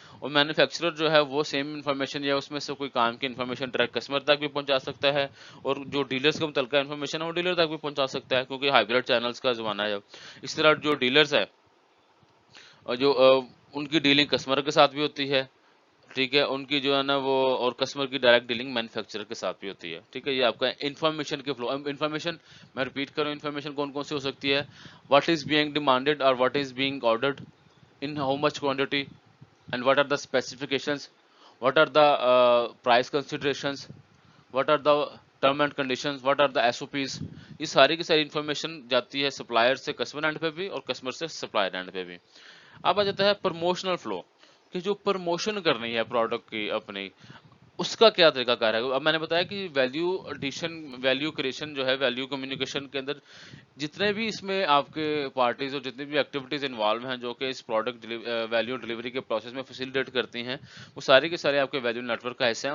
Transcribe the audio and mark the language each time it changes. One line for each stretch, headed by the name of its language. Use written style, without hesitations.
Urdu: اور مینوفیکچرر جو ہے وہ سیم انفارمیشن یا اس میں سے کوئی کام کی انفارمیشن ڈائریکٹ کسٹمر تک بھی پہنچا سکتا ہے، اور جو ڈیلرز کا متعلقہ انفارمیشن ہے وہ ڈیلر تک بھی پہنچا سکتا ہے، کیونکہ ہائبرڈ چینلز کا زمانہ ہے. اس طرح جو ڈیلرز ہیں اور جو ان کی ڈیلنگ کسٹمر کے ساتھ بھی ہوتی ہے، ٹھیک ہے، ان کی جو ہے نا وہ اور کسٹمر کی ڈائریکٹ ڈیلنگ مینوفیکچرر کے ساتھ بھی ہوتی ہے. ٹھیک ہے، یہ آپ کا انفارمیشن کے فلو. انفارمیشن میں ریپیٹ کروں، انفارمیشن کون کون سی ہو سکتی ہے؟
English: What is being demanded اور what is being ordered, in how much quantity, and what are the specifications, what are the price considerations, what are the term and conditions, what are the SOPs.
Urdu: یہ ساری کی ساری information جاتی ہے supplier سے customer and پہ بھی اور کسٹمر سے سپلائر اینڈ پہ بھی. اب آ جاتا ہے پروموشنل فلو، کہ جو پروموشن کرنی ہے پروڈکٹ کی اپنی، اس کا کیا طریقہ کار ہے. اب میں نے بتایا کہ ویلیو ایڈیشن، ویلیو کریشن جو ہے ویلیو کمیونیکیشن کے اندر جتنے بھی اس میں آپ کے پارٹیز اور جتنی بھی ایکٹیویٹیز انوالو ہیں جو کہ اس پروڈکٹ ویلیو ڈلیوری کے پروسیس میں فیسیلیٹیٹ کرتی ہیں، وہ سارے کے سارے آپ کے ویلیو نیٹ ورک کا حصہ ہیں.